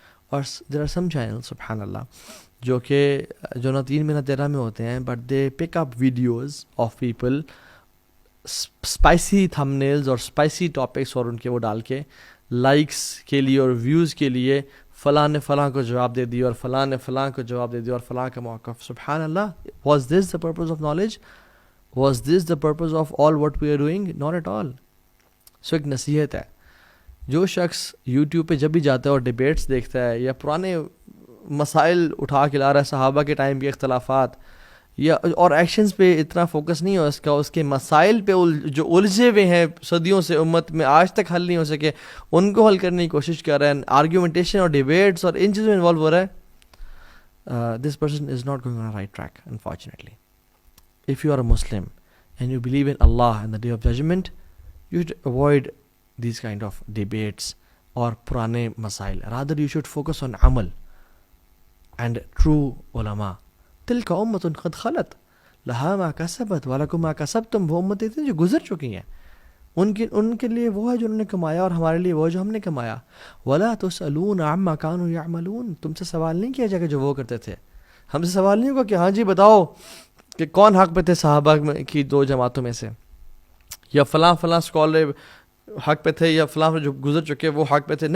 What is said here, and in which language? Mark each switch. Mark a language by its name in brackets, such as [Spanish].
[Urdu] اور [English] there are some channel [Urdu] سبحان اللہ جو نہ 3 میں نہ 13 میں ہوتے ہیں، [English] but they pick up videos of people, [Urdu] spicy تھمبنیلز اور اسپائسی ٹاپکس، اور ان کے وہ ڈال کے لائکس کے لیے اور ویوز کے لیے فلاں نے فلاں کو جواب دے دیا اور فلاں نے فلاں کو جواب دے دیا اور فلاں کا موقف. سبحان اللہ. [English] Was this the purpose of knowledge? Was this the purpose of all what we are doing? Not at all. [Urdu] سو ایک نصیحت ہے، جو شخص یوٹیوب پہ جب بھی جاتا ہے اور ڈیبیٹس دیکھتا ہے یا پرانے مسائل اٹھا کے لا رہا ہے، صحابہ کے ٹائم کے اختلافات، یا اور ایکشنز پہ اتنا فوکس نہیں ہو اس کے مسائل پہ جو الجھے ہوئے ہیں صدیوں سے امت میں آج تک حل نہیں ہو سکے، ان کو حل کرنے کی کوشش کر رہا ہے، آرگیومنٹیشن اور ڈیبیٹس اور ان چیزوں میں انوالو ہو رہا ہے، [English] This person is not going on right track unfortunately. If you are a Muslim and you believe in Allah and the day of judgement, you should avoid these kind of debates [Urdu] اور پرانے مسائل. [English] rather you should focus on عمل and true علماء. [Arabic] تلك امة قد خلت لها ما كسبت ولكم ما كسبتم. [Urdu] وہ امتیں تھیں جو گزر چکی ہیں، ان کے لیے وہ ہے جو انہوں نے کمایا اور ہمارے لیے وہ جو ہم نے کمایا. [Arabic] ولا تسألون عما كانوا يعملون. [Urdu] تم سے سوال نہیں کیا جائے گا جو وہ کرتے تھے. ہم سے سوال نہیں ہوگا کہ ہاں جی بتاؤ کہ کون حق پہ تھے صحابہ کی 2 جماعتوں میں سے، یا فلاں اسکالر حق پہ تھے، یا فلاں جو گزر چکے وہ حق پہ تھے.